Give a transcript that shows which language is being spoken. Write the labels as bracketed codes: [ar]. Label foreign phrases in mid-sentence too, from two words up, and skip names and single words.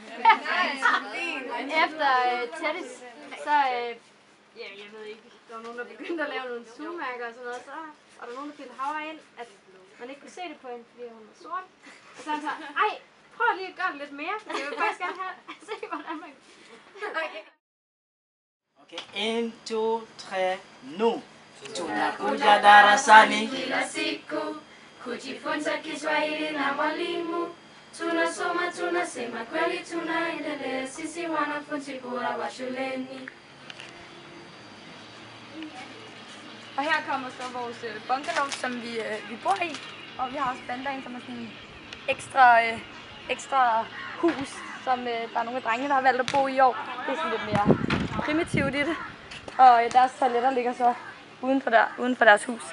[da] Efter Teddy's, så jeg ved ikke, der var nogen, der begyndte at lave nogle sugemærker og sådan noget, så var der nogen, der fyldte havre ind, at man ikke kunne se det på hende, fordi hun var sort. Og så han så, ej, prøv lige at gøre det lidt mere, for jeg vil faktisk gerne have se, hvordan man... Okay, 1, 2, 3, nu. [sw] Tunakuja darasani kila siku kujifunza Kiswahili na mwalimu. Tunasoma, tunasema kweli, tunaendelea sisi wanafunzi bora wa shuleni. [da] Og her kommer så vores bungalow, som vi bor i, og vi har også Bandaen, som er sådan en ekstra hus, som der er nogle af drengene, der har valgt at bo i år. Det er sådan lidt mere primitivt i det, og deres toiletter ligger så uden for deres hus.